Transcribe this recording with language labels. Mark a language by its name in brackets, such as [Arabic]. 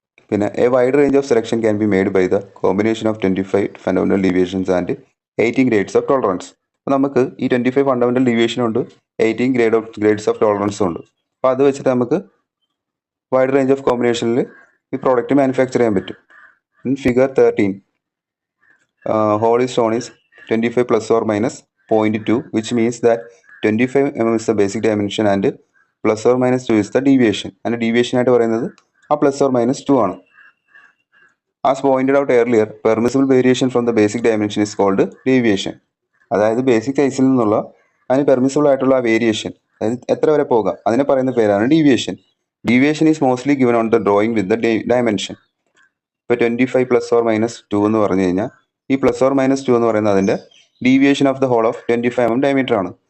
[English] പിന്നെ a wide range of selection can be made by the combination of 25 fundamental deviations and 18 grades of tolerance. [Malayalam] അപ്പോൾ നമുക്ക് ഈ 25 fundamental deviation ഉണ്ട്, 18 grades of ടോളറൻസും ഉണ്ട്. അപ്പോൾ അത് വെച്ചിട്ട് നമുക്ക് വൈഡ് റേഞ്ച് ഓഫ് കോമ്പിനേഷനിൽ ഈ പ്രോഡക്റ്റ് മാനുഫാക്ചർ ചെയ്യാൻ പറ്റും. [English] In figure 13 hole is shown is 25 plus or minus 0.2, which means that 25 mm is the basic dimension and plus or minus 2 is the deviation. And deviation [Malayalam] ആയിട്ട് പറയുന്നത് ആ [English] plus or minus 2 ആണ്. As pointed out earlier, permissible variation from the basic dimension is called deviation. [Malayalam] അതായത് basic സൈസിൽ നിന്നുള്ള അതിന് permissible ആയിട്ടുള്ള variation, അതായത് എത്ര വരെ പോകാം, അതിനെ പറയുന്ന പേരാണ് deviation. [English] Deviation is mostly given on the drawing with the dimension. [Malayalam] ഇപ്പോൾ 25 പ്ലസ് ഓർ മൈനസ് 2 എന്ന് പറഞ്ഞു കഴിഞ്ഞാൽ ഈ പ്ലസ് ഓർ മൈനസ് 2 എന്ന് പറയുന്നത് അതിൻ്റെ deviation of the whole of 25 mm diameter ആണ്.